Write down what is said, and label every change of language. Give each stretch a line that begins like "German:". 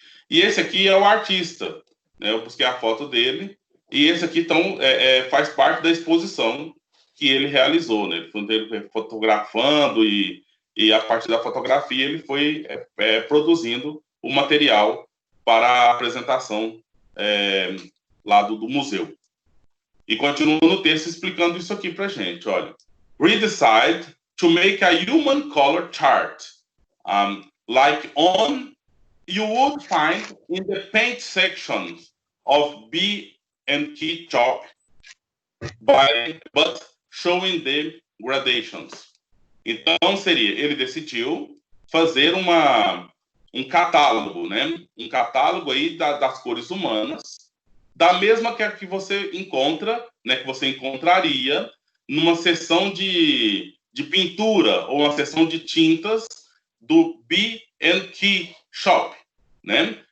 Portuguese: E esse aqui é o artista, né? Eu busquei a foto dele, e esse aqui então, faz parte da exposição que ele realizou, né? Ele foi fotografando e a partir da fotografia ele foi produzindo o material para a apresentação lá do museu. E continua no texto explicando isso aqui para gente, olha.
English: We decide to make a human color chart, like you would find in the paint section of B&Q shop, but showing the gradations.
Portuguese: Então ele decidiu fazer um catálogo, né? Um catálogo aí das cores humanas, da mesma que você encontra, né? Que você encontraria numa seção de pintura ou uma seção de tintas do B&Q Shop, né?